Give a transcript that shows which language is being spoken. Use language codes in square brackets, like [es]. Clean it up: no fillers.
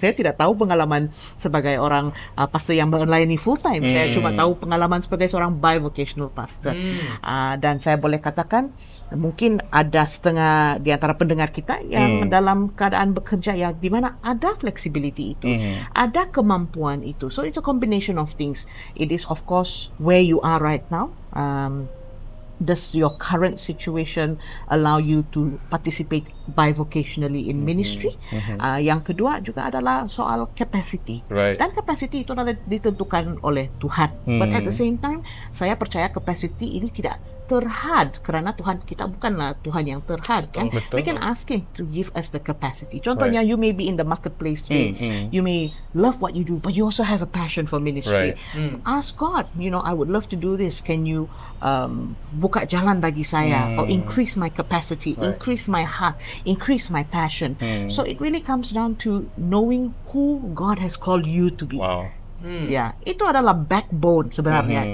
[ms] Saya tidak tahu pengalaman sebagai orang pastor yang melayani full time. Saya cuma tahu pengalaman sebagai seorang bivocational pastor. Dan saya boleh katakan mungkin ada setengah di antara pendengar kita yang dalam keadaan bekerja yang di mana ada flexibility itu, ada kemampuan itu. [en] So it's a combination of things. It is of course where you are right now. Does your current situation allow you to participate bivocationally in ministry? [ms] Yang kedua juga adalah soal capacity. Dan capacity itu adalah ditentukan oleh Tuhan. [en] But at the same time, [ms] saya percaya capacity ini tidak terhad kerana Tuhan kita bukanlah Tuhan yang terhad, kan? [en] We can ask Him to give us the capacity. [ms] Contohnya, [en] you may be in the marketplace today. You may love what you do, but you also have a passion for ministry. Ask God, I would love to do this. Can you [ms] buka jalan bagi saya, [en] or increase my capacity, increase my heart, increase my passion. So it really comes down to knowing who God has called you to be. [ms] Ya, itu adalah backbone sebenarnya.